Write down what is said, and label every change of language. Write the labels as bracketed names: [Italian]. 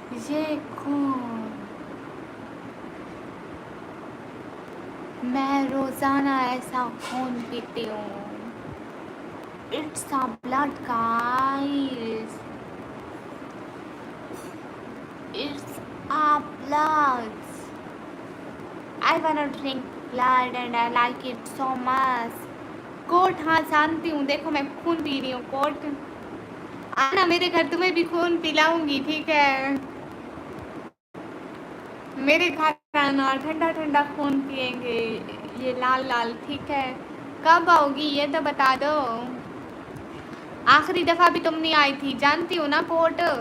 [Hindi] ये खून, मैं रोजाना ऐसा खून पीती हूँ। [English] It's a blood guys, it's a blood. I wanna drink blood and I like it so much. [Hindi] Coat, हाँ जानती हूँ। देखो मैं खून पी रही हूँ। कोट आना मेरे घर, तुम्हें भी खून पिलाऊंगी, ठीक है? मेरे घर आना, ठंडा ठंडा खून पियेंगे, ये लाल लाल, ठीक है? कब आओगी ये तो बता दो। आखिरी दफा भी तुम नहीं आई थी, जानती हो ना कोट।